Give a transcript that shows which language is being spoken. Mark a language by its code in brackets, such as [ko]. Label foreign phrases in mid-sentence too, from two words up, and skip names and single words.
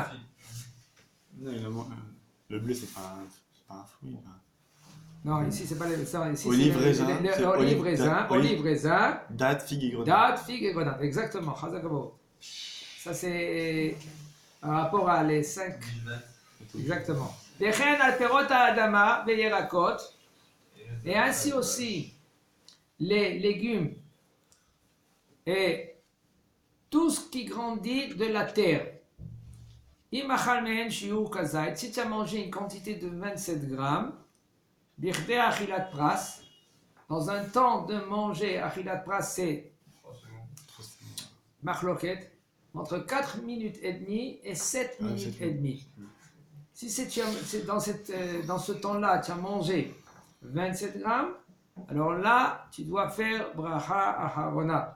[fr] non, le blé c'est pas un fruit. Non, ici c'est pas les raisins. Ici Olive, c'est raisin, c'est olive, olive, olive, raisin, date, figue et grenade. date, figue et grenade. Exactement. Chazakabo. Ça c'est un rapport à les 5. [he] Exactement. וכן על פירות האדמה וירקות. [fr] Et ainsi aussi les légumes et tout ce qui grandit de la terre. [he] ואם אכל מהן שיעור כזית. [fr] Si tu as mangé une quantité de 27 grammes, [he] בכדי אכילת פרס, [fr] dans un temps de manger [he] אכילת פרס, [fr] c'est machloket, entre 4 minutes et demie et 7 minutes et demie. Si c'est dans ce temps-là, tu as mangé 27 grammes, alors là, tu dois faire [he] ברכה אחרונה.